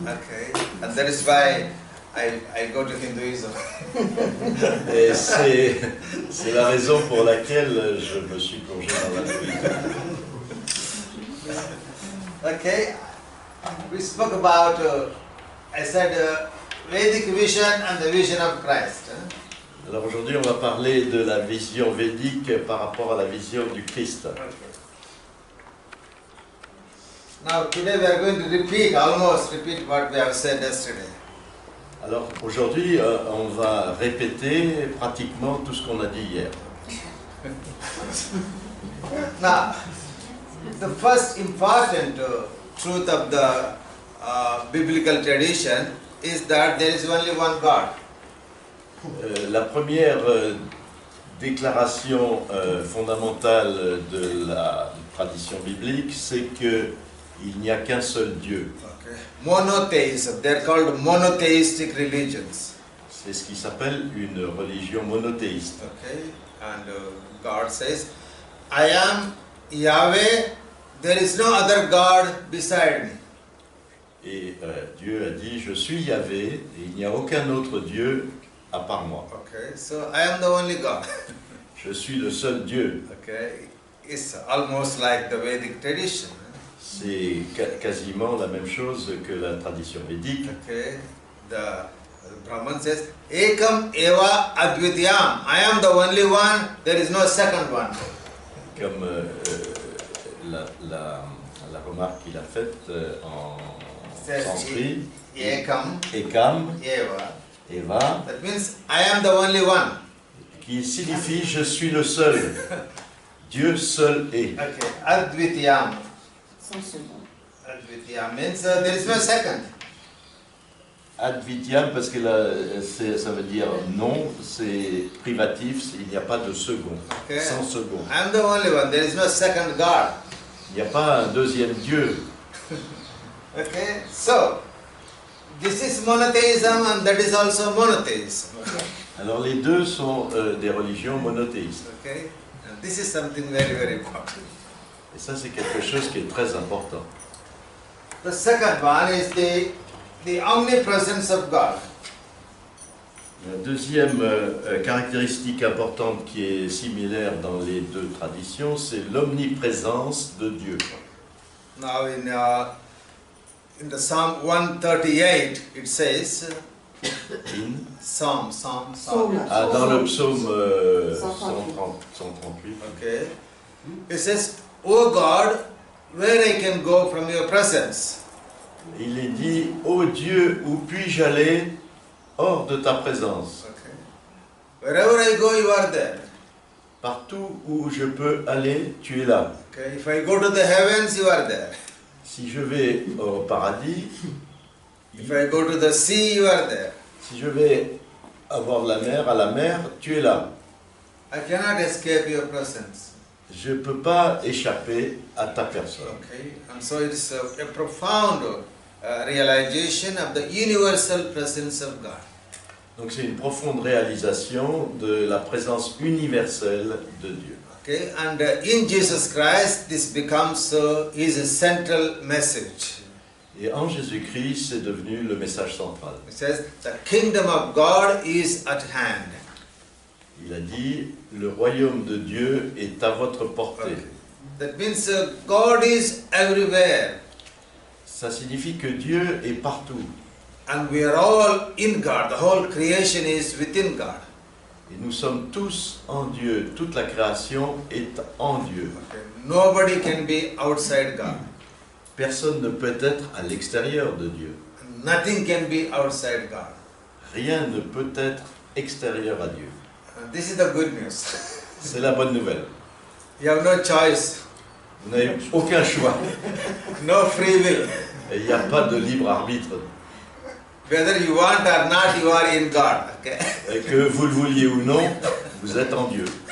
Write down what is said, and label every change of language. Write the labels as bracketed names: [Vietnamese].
[English] Okay, and that is why I go to Hinduism. [French] Et c'est la raison pour laquelle je me suis plongé dans l'hindouisme. [English] Okay, we spoke about, I said, Vedic vision and the vision of Christ. [French] Alors aujourd'hui, on va parler de la vision védique par rapport à la vision du Christ. [English] Now today we are going to almost repeat what we have said yesterday. [French] Alors aujourd'hui, on va répéter pratiquement tout ce qu'on a dit hier. [English] Now, the first important truth of the biblical tradition is that there is only one God. [French] La première déclaration fondamentale de la tradition biblique, c'est qu'il n'y a qu'un seul Dieu. [English] Okay. Monotheism, they are called monotheistic religions. [French] C'est ce qui s'appelle une religion monothéiste. [English] Okay, and God says, I am Yahweh, there is no other God beside me. [French] Et Dieu a dit, je suis Yahvé, et il n'y a aucun autre Dieu à part moi. [English] Okay, so I am the only God. [French] Je suis le seul Dieu. [English] Okay, is almost like the Vedic tradition. [French] C'est quasiment la même chose que la tradition védique. [English] Okay, the Brahman says, [Sanskrit] Ekam eva advityam. [English] I am the only one, there is no second one. [French] Comme la remarque qu'il a faite en [English] Says [French] sanskrit, [Sanskrit] Ekam Ekam, eva. Eva, [English] That means I am the only one. [French] qui signifie je suis le seul. Dieu seul est. [English] Okay, advityam. [French] Sans second. [English] Advityam means there is no second. [French] Advityam, parce que là, ça veut dire non, c'est privatif, il n'y a pas de second, [English] Okay. [French] sans second. [English] I am the only one, there is no second God. [French] Il n'y a pas un deuxième Dieu. [English] Okay, so this is monotheism and that is also monotheism. [French] Alors les deux sont des religions monothéistes. [English] Okay, and this is something very, very important. [French] Et ça, c'est quelque chose qui est très important. [English] The second one is the omnipresence of God. [French] La deuxième caractéristique importante qui est similaire dans les deux traditions, c'est l'omniprésence de Dieu. [English] Now in the Psalm 138 it says, Psalm. [French] Dans le psaume 138, [English] Okay, it says, "O God, where I can go from your presence?" [French] il est dit, ô Dieu, où puis-je aller hors de ta présence? [English] Okay, wherever I go, you are there. [French] Partout où je peux aller, tu es là. [English] Okay, if I go to the heavens, you are there. [French] Si je vais au paradis, [English] If I go to the sea, you are there. [French] si je vais avoir la mer, tu es là. [English] I cannot escape your presence. [French] Je ne peux pas échapper à ta personne. [English] Okay, and so it's a profound realization of the universal presence of God. [French] Donc c'est une profonde réalisation de la présence universelle de Dieu. [English] Okay, and in Jesus Christ, this becomes his central message. [French] Et en Jésus-Christ, c'est devenu le message central. [English] It says, the kingdom of God is at hand. [French] Il a dit, le royaume de Dieu est à votre portée. [English] Okay. That means God is everywhere. [French] Ça signifie que Dieu est partout. [English] And we are all in God. The whole creation is within God. [French] Et nous sommes tous en Dieu. Toute la création est en Dieu. [English] Okay. Nobody can be outside God. [French] Personne ne peut être à l'extérieur de Dieu. [English] Nothing can be outside God. [French] Rien ne peut être extérieur à Dieu. [English] And this is the good news. [French] C'est la bonne nouvelle. [English] You have no choice, [French] Vous n'avez aucun choix. [English] no free will. [French] Et il n'y a pas de libre arbitre. [English] Whether you want or not, you are in God. Okay? [French] Et que vous le vouliez ou non, vous êtes en Dieu.